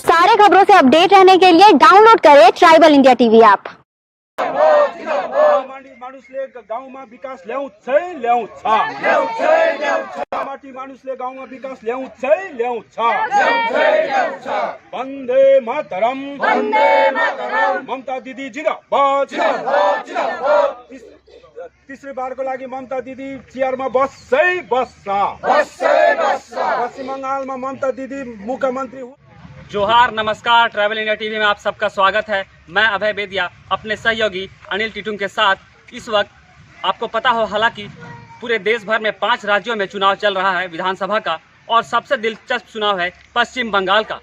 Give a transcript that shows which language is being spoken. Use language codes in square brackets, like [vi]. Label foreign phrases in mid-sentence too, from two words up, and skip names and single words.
[hi] बड़े खबरों से अपडेट रहने के लिए डाउनलोड करें ट्राइबल इंडिया टीवी ऐप। [ne] मानुसले गाउँमा विकास ल्याउँछ माटी मानुसले गाउँमा विकास ल्याउँछ [sa] वन्दे मातरम [ne] ममता दिदी जिन्दाबाद [hi] तीसरी बार [ne] को लागि ममता दिदी चेयरमा बस्छै बस्छ पश्चिम बंगालमा ममता दिदी मुख्यमंत्री। [hi] जोहार, नमस्कार। ट्रैवल इंडिया टीवी में आप सबका स्वागत है। मैं अभय बेदिया अपने सहयोगी अनिल टिटुंग के साथ। इस वक्त आपको पता हो, हालांकि पूरे देश भर में 5 राज्यों में चुनाव चल रहा है विधानसभा का, और सबसे दिलचस्प चुनाव है पश्चिम बंगाल का।